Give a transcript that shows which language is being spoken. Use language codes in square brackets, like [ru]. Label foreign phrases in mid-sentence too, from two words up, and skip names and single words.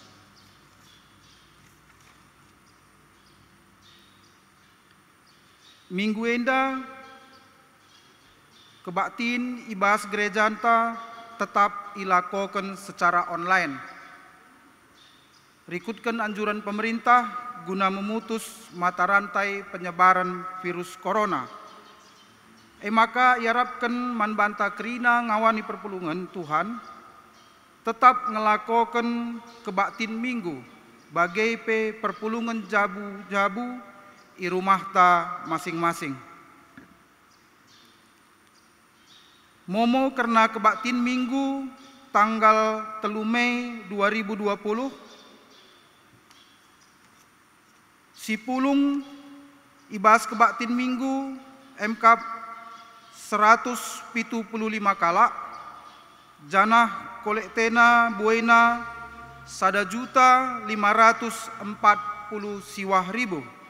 [btx] Minggu enda kebaktin ibas gereja anta tetap ilakokan secara online. [id] Rikutkan anjuran pemerintah guna memutus mata rantai penyebaran virus corona. [btx] Maka iarapkan manbanta krina ngawani perpulungan Tuhan tetap ngelakokan kebaktin minggu bagai pe perpulungan jabu-jabu i rumah ta masing-masing. Momo karena kebaktin minggu tanggal 3 Mei 2020 sipulung ibas kebaktin minggu MK 175 kala janah kolektena buena 1.540 siwah ribu.